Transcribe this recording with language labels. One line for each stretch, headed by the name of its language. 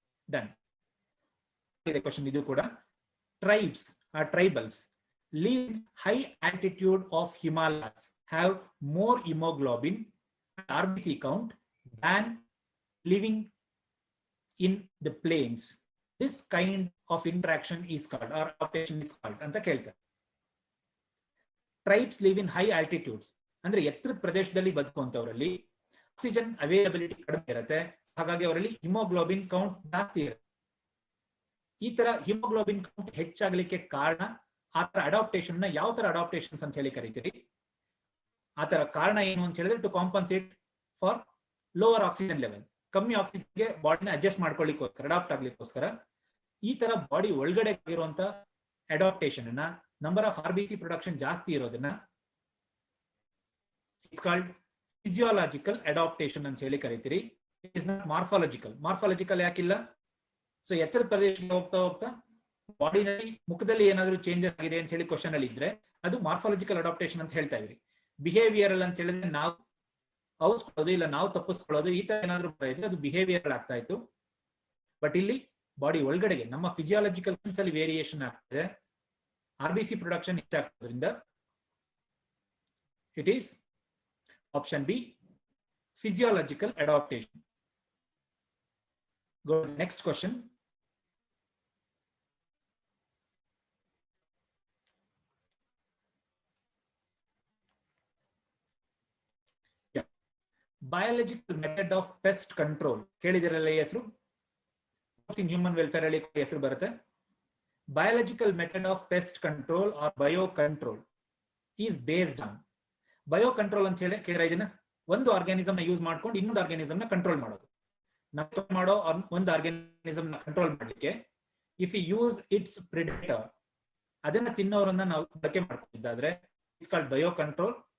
English: Done. The question
Kannada: idu kuda.
English: Tribes or tribals live in high altitude of Himalayas have more hemoglobin and RBC count than living in the plains. This kind of interaction is called, or adaptation is called
Kannada: anta keltare.
English: Tribes live in high altitudes.
Kannada: ಅಂದ್ರೆ ಎತ್ತರದ ಪ್ರದೇಶದಲ್ಲಿ ಬದುಕುವಂತವರಲ್ಲಿ oxygen availability ಕಡಿಮೆ ಇರುತ್ತೆ. ಹಾಗಾಗಿ ಅವರಲ್ಲಿ haemoglobin count ಜಾಸ್ತಿ ಇರುತ್ತೆ. ಈ ತರ ಹಿಮೋಗ್ಲೋಬಿನ್ ಕೌಂಟ್ ಹೆಚ್ಚಾಗಲಿಕ್ಕೆ ಕಾರಣ ಆ ತರ ಅಡಾಪ್ಟೇಷನ್ ನ ಯಾವ ತರ ಅಡಾಪ್ಟೇಷನ್ಸ್ ಅಂತ ಹೇಳಿ ಕರಿತೀರಿ? ಆ ತರ ಕಾರಣ ಏನು ಅಂತ ಹೇಳಿದ್ರೆ
English: To compensate for lower oxygen level.
Kannada: ಕಮ್ಮಿ ಆಕ್ಸಿಜನ್ಗೆ ಬಾಡಿನ ಅಡ್ಜಸ್ಟ್ ಮಾಡ್ಕೊಳ್ಳಿಕ್ಕೋಸ್ಕರ, ಅಡಾಪ್ಟ್ ಆಗ್ಲಿಕ್ಕೋಸ್ಕರ ಈ ತರ ಬಾಡಿ ಒಳಗಡೆ ಇರುವಂತ ಅಡಾಪ್ಟೇಷನ್ ಅನ್ನ,
English: number of RBC production
Kannada: ಜಾಸ್ತಿ ಇರೋದನ್ನ
English: it's called physiological adaptation
Kannada: ಅಂತ ಹೇಳಿ ಕರೀತೀರಿ.
English: It is not morphological.
Kannada: Morphological ಯಾಕಿಲ್ಲ? ಸೊ ಎತ್ತರ ಪ್ರದೇಶಕ್ಕೆ ಹೋಗ್ತಾ ಹೋಗ್ತಾ ಬಾಡಿನಲ್ಲಿ ಮುಖದಲ್ಲಿ ಏನಾದರೂ ಚೇಂಜಸ್ ಆಗಿದೆ ಅಂತ ಹೇಳಿ ಕ್ವಶನ್ ಅಲ್ಲಿ ಇದ್ರೆ ಅದು ಮಾರ್ಫಾಲಜಿಕಲ್ ಅಡಾಪ್ಟೇಷನ್ ಅಂತ ಹೇಳ್ತಾ ಇದ್ರಿ. ಬಿಹೇವಿಯರಲ್ ಅಂತ ಹೇಳಿದ್ರೆ ನಾವು ಔಸ್ಕೊಳ್ಳೋದು ಇಲ್ಲ ನಾವು ತಪ್ಪಿಸ್ಕೊಳ್ಳೋದು, ಈ ತರ ಏನಾದ್ರು ಇದ್ರೆ ಅದು ಬಿಹೇವಿಯರ್ ಆಗ್ತಾ ಇತ್ತು. ಬಟ್ ಇಲ್ಲಿ ಬಾಡಿ ಒಳಗಡೆಗೆ ನಮ್ಮ ಫಿಸಿಯಾಲಜಿಕಲ್ ಅಲ್ಲಿ ವೇರಿಯೇಷನ್ ಆಗ್ತದೆ. RBC production ಹೆಚ್ಚಾಗ್ತದ್ರಿಂದ
English: It is option B, physiological adaptation. Go to the next question. Yeah, biological method of pest control.
Kannada: ಕೇಳಿದಿರಲ್ಲ ಹೆಸರು?
English: in human welfare
Kannada: ಅಲ್ಲಿ ಹೆಸರು ಬರುತ್ತೆ.
English: Biological method of pest control or biocontrol is based on.
Kannada: Bio control ಅಂತ ಹೇಳಿ ಕೇಳಿದ್ರೆ ಇದನ್ನ ಒಂದು organism ನ ಯೂಸ್ ಮಾಡ್ಕೊಂಡು ಇನ್ನೊಂದು ಆರ್ಗ್ಯಾನಿಸಮ್ ನ ಕಂಟ್ರೋಲ್ ಮಾಡೋದು. ನಾವು ಮಾಡೋ ಒಂದು ಆರ್ಗ್ಯಾನಿಸಮ್ ನ ಕಂಟ್ರೋಲ್ ಮಾಡ್ಲಿಕ್ಕೆ
English: if you use its predator,
Kannada: ಅದನ್ನ ತಿನ್ನೋರನ್ನ ನಾವು ಬಳಕೆ ಮಾಡ್ಕೊಂಡಿದ್ದಾದ್ರೆ
English: It's called bio control.